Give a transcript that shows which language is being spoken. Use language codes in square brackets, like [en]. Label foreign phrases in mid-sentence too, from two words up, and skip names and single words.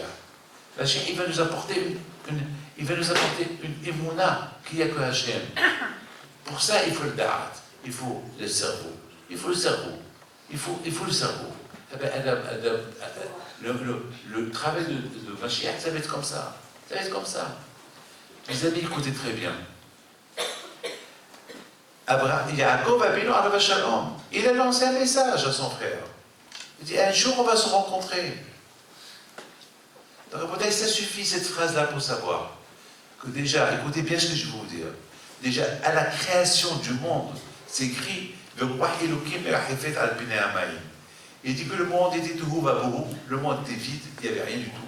[fr] Le Mashiach, il va nous apporter une émouna qu'il n'y a que Hachem. Pour ça, il faut le da'at, il faut le cerveau. Il faut le cerveau. Il faut le cerveau. Le travail de Mashiach, ça va être comme ça. Ça va être comme ça. Mes amis, écoutez très bien. [he] יעקב אבינו עליו שלום, [fr] il a lancé un message à son frère. Il dit, un jour on va se rencontrer. Donc ça suffit cette phrase-là pour savoir que déjà, écoutez bien ce que je vais vous dire, déjà à la création du monde, c'est écrit, il dit que le monde était tout vabohu, le monde était vide, il n'y avait rien du tout.